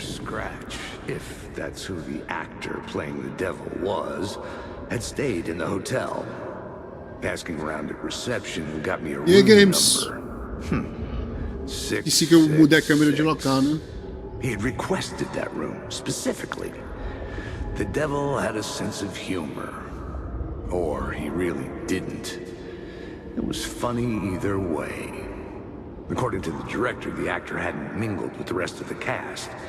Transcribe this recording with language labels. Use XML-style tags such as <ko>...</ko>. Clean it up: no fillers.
<en>Scratch, if that's who the actor playing the devil was, had stayed in the hotel. Asking around at reception got me a room games. number.</en> <pt>Disse que eu mudei a câmera de local, né?</pt> <en>He had requested that room specifically. The devil had a sense of humor. Or he really didn't. It was funny either way. According to the director, the actor hadn't mingled with the rest of the cast.</en>